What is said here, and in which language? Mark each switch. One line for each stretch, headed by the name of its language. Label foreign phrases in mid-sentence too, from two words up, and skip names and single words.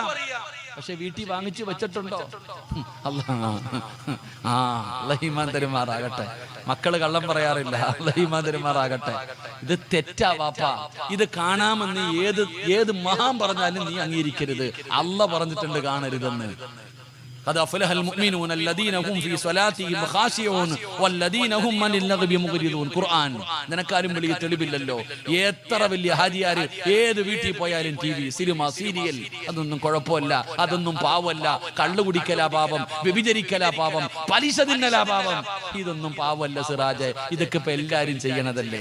Malayalam: പക്ഷെ വീട്ടിൽ വാങ്ങിച്ചു വെച്ചിട്ടുണ്ടോ? അല്ലാഹ് ഈമാൻ തരുമാറാകട്ടെ. മക്കള് കള്ളം പറയാറില്ല. അല്ലാഹ് ഈമാൻ തരുമാറാകട്ടെ. ഇത് തെറ്റാ വാപ്പാ. ഇത് കാണാമെന്ന് ഏത് മഹാൻ പറഞ്ഞാലും നീ അംഗീകരിക്കരുത്. അല്ലാഹ് പറഞ്ഞിട്ടുണ്ട് കാണരുതെന്ന്.
Arabic: قد أفلح المؤمنون الذين هم في صلاتهم خاشعون والذين هم عن اللغو معرضون.
Malayalam: ഖുർആൻ നിനക്കാരും വലിയ തെളിവില്ലല്ലോ. എത്ര വലിയ ഹാജിയാര് ഏത് വീട്ടിൽ പോയാലും ടിവി, സിനിമ, സീരിയൽ, അതൊന്നും കുഴപ്പമില്ല, അതൊന്നും പാവമല്ല. കള്ളു കുടിക്കലാ പാപം, വ്യഭിചരിക്കലാ പാപം, പലിശ തിന്നലാ പാപം. ഇതൊന്നും പാവമല്ല സിറാജ്. ഇതൊക്കെ ഇപ്പൊ എല്ലാരും ചെയ്യണതല്ലേ.